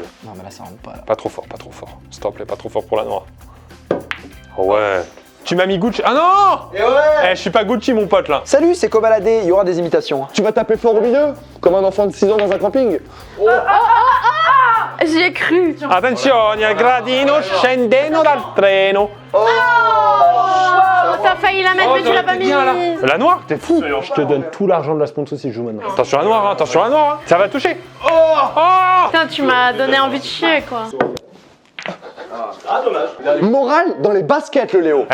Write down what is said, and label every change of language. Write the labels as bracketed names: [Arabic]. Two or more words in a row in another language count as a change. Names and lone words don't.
[French] Non, mais là ça rentre pas. Là. Pas trop fort, pas trop fort. S'il te plaît, pas trop fort pour la noire. Oh ouais. Tu m'as mis Gucci. Ah non! Et ouais! Eh, je suis pas Gucci, mon pote là. Salut, c'est Cobaladé, il y aura des imitations. Tu vas taper fort au milieu? Comme un enfant de 6 ans dans un camping? J'y ai cru. [Italian] Attenzione, al gradino scendendo dal treno. [French] T'as failli la mettre, mais tu l'as pas mis. La noire, t'es fou. Je te donne tout l'argent de la sponsor si je joue maintenant. Attention à la noire, hein, attention à la noire. Hein. Ça va toucher. Oh! Putain, tu m'as donné envie de chier, quoi. Ah, dommage. Morale dans les baskets, le Léo.